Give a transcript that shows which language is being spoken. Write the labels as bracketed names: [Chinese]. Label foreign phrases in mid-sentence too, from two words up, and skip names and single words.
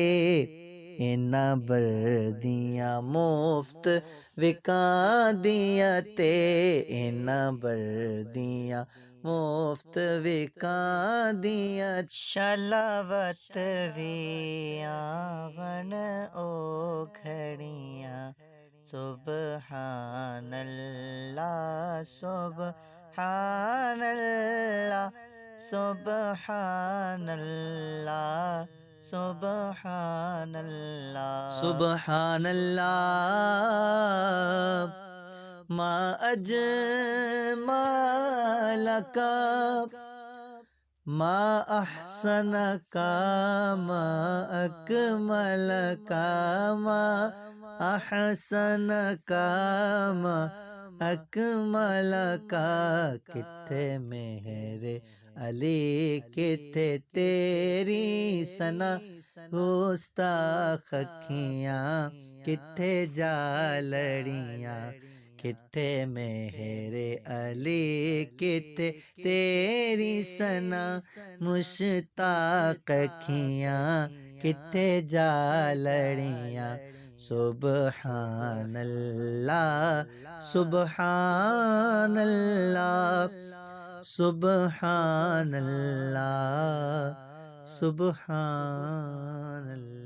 [Punjabi] انہاں بردیاں مفت وکاندیاں تے انہاں بردیاں مفت وکاندیاں شلاوت وی آون او گھڑیاں [Arabic] سبحان اللہ سبحان اللہ سبحان اللہ سبحان اللہ سبحان اللہ ما اجمالک ما احسنک ما اکملک ما احسنک ما اکملک [Punjabi] کتھے مہر علی کتھے تیری ثنا گستاخ اکھیاں کتھے جالڑیاں کتھے مہر علی کتھے تیری ثنا مشتاق اکھیاں کتھے جالڑیاں [Arabic] سبحان اللہ سبحان اللہ سبحان اللہ [Punjabi] سبحان اللہ